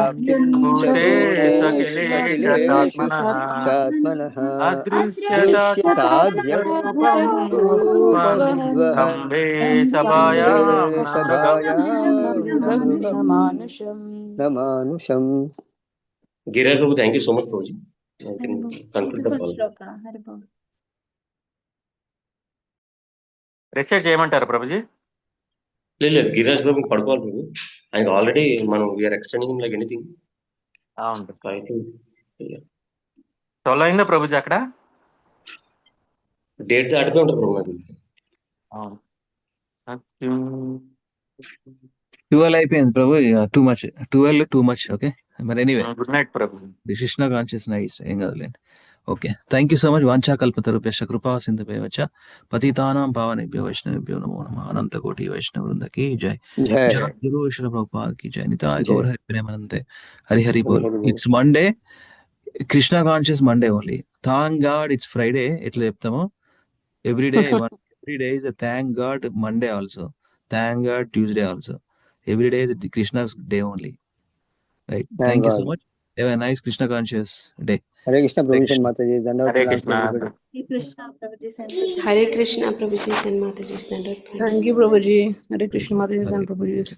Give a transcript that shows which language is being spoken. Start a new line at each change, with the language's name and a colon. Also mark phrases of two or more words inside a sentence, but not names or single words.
Sanskrit: व्याप्तिं च भूतेष्वखिलेषु भूतेष्वखिलेशात्मनः चात्मनः अदृश्यतात्यद्भुतरूपम् अदृश्यताद्भुतरूपमुद्वहन् स्तम्भे स्तम्भे सभायां न मृगम् सभायां न मृगं न मानुषम्
English: Giriraj Prabhu, thank you so much, Prabhuji. I can conclude the call.
Telugu: రిసెర్చ్ చేయమంటారా ప్రభుజీ? లేదు గిరిరాజ్ బాబు పడుకోవాలి ప్రభు.
English: ఆయనకు ఆల్రెడీ మనం we are extending like anything.
Telugu: అవును
English: I think
Telugu: 12 అయిందా ప్రభుజీ అక్కడ? డేట్ దాటిపోయి ఉంటుంది ప్రభు నాకు. అవును 12 అయిపోయింది ప్రభు.
English: too much 12 too much. okay మరి ఎనీవే good night ప్రభు. Krishna conscious nice
Telugu: ఏం కాదులేండి.
English: okay thank you so much.
Sanskrit: వాంఛాకల్పతరుభ్యశ్చ కృపా సింధుభ్యశ్చ పతితానాం పావనేభ్యో వైష్ణవేభ్యో నమో నమః.
Hindi: अनंत कोटि वैष्णव वृंद की जय. జై जय गुरु शिल प्रभुपाद की जय.
Bangla: নিতাই গৌর হরি প্রেমানন্দে হরি হরি বোল.
English: It's Monday, Krishna conscious Monday only. Thank God it's Friday
Telugu: ఎట్లా చెప్తామో
English: every day is a thank God Monday also, thank God Tuesday also, every day is Krishna's day only, right? Thank you so much. Have a nice Krishna conscious day. హరే కృష్ణ Hare ప్రభుజీ Krishna.
Hindi: माताजी दंडवत
English: హరే ప్రణామ్ కృష్ణ. everybody. Hare Krishna Prabhuji and Mataji's
Hindi: दंडवत प्रणाम.
English: Thank you, Prabhuji. Hare Krishna, Mataji, and Prabhuji.